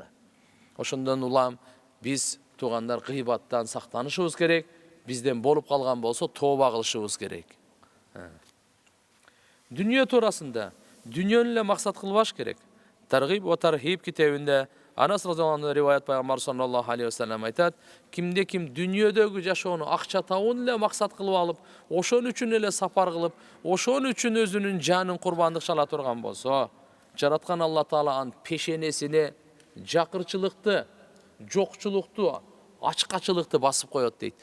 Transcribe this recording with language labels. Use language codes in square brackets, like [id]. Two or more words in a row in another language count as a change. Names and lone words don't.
[ky] Ошондон улам биз туугандар гыйбаттан сактанышыбыз керек. Бизден болуп калган болсо, тооба кылышыбыз керек. Дүнүйө туурасында, дүнүйөнү эле максат кылбаш керек. Таргиб ва тархиб китебинде Анас [ar] رضي الله عنه [ky] риваят, пайгамбар [ar] صلى الله عليه وسلم [ky] айтат, кимде ким дүнүйөдөгү жашоону акча табууну эле максат кылып алып, ошон үчүн эле сапар кылып, ошон үчүн өзүнүн жанын курбандык шала турган болсо, жараткан Алла Таала анын пешенесине жакырчылыкты, жокчулукту, ачкачылыкты басып коет дейт.